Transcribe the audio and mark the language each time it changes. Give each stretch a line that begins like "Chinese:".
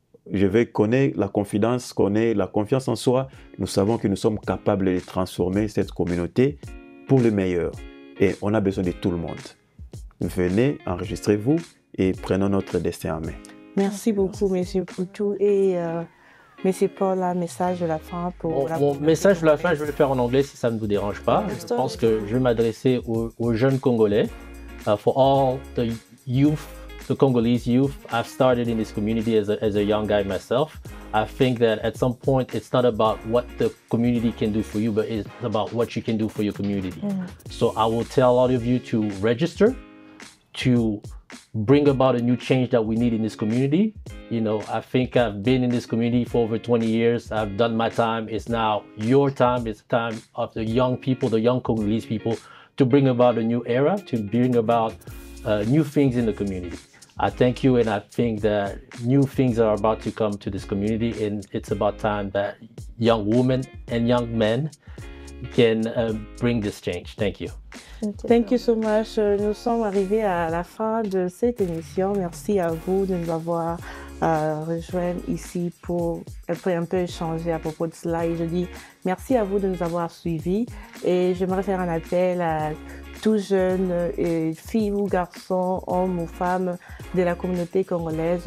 French: Je veux qu'on ait la confidence, qu'on ait la confiance en soi. Nous savons que nous sommes capables de transformer cette communauté pour le meilleur. Et on a besoin de tout le monde. venez, enregistrez-vous et prenons notre destin en main. Merci beaucoup, M. Poutou. Et M. Paul, un message de la fin pour Mon message de la fin, je vais le faire en anglais si ça ne vous dérange pas. Je pense que je vais m'adresser aux jeunes Congolais.
English: For all the youth, the Congolese youth, I've started in this community as a young guy myself. I think that at some point, it's not about what the community can do for you, but it's about what you can do for your community. So I will tell all of you to register, to bring about a new change that we need in this community. You know, I think I've been in this community for over 20 years. I've done my time. It's now your time. It's the time of the young people, the young Congolese people, to bring about a new era, to bring about new things in the community. I thank you, and I think that new things are about to come to this community, and it's about time that young women and young men can bring this change. Thank you. Thank you so much.
French: Nous sommes arrivés à la fin de cette émission. Merci à vous de nous avoir rejoints ici pour un peu échanger à propos de cela. Et je dis merci à vous de nous avoir suivis. Et j'aimerais faire un appel à tous jeunes, filles ou garçons, hommes ou femmes de la communauté congolaise.